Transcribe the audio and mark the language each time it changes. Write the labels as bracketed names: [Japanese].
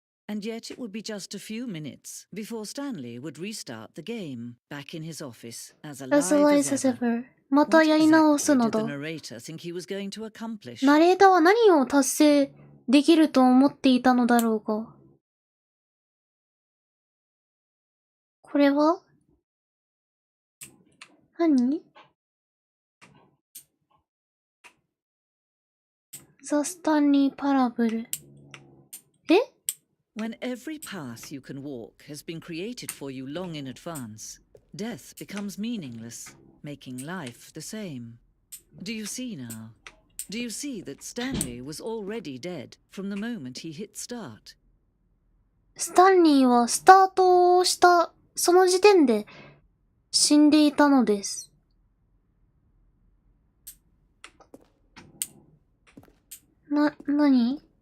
[English] And yet it would be just a few minutes before Stanley would restart the game back in his office as alive as ever. [Japanese] またやり直すのだ。ナレーターは何を達成できると思っていたのだろうか。これは何？ [English] The Stanley Parable。 When every path you can walk has been created for you long in advance, death becomes meaningless, making life the same. Do you see now? Do you see that Stanley was already dead from the moment he hit start? [Japanese] スタンリーはスタートしたその時点で死んでいたのです。なに？